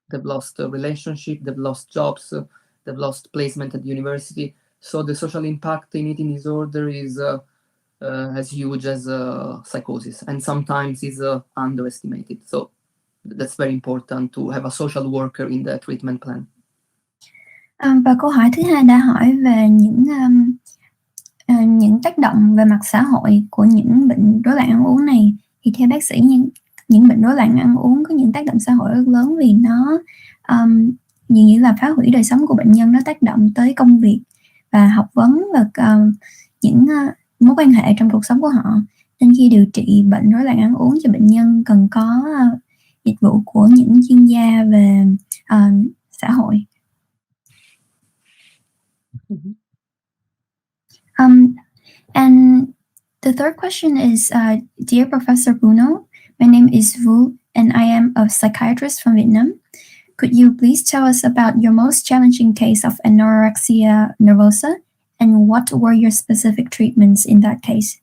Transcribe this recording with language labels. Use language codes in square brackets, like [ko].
[en] They've lost a relationship, they've lost jobs, they've lost placement at university. So the social impact in eating disorder is as huge as psychosis, and sometimes is underestimated. So that's very important to have a social worker in the treatment plan. [vi] Và câu hỏi thứ hai đã hỏi về những tác động về mặt xã hội của những bệnh rối loạn ăn uống này. Thì theo bác sĩ, những bệnh rối loạn ăn uống có những tác động xã hội rất lớn, vì nó dường như là phá hủy đời sống của bệnh nhân, nó tác động tới công việc và học vấn và những mối quan hệ trong cuộc sống của họ. Nên khi điều trị bệnh rối loạn ăn uống cho bệnh nhân cần có dịch vụ của những chuyên gia về xã hội. [en] And the third question is, dear Professor Bruno, my name is Vu and I am a psychiatrist from Vietnam. Could you please tell us about your most challenging case of anorexia nervosa and what were your specific treatments in that case?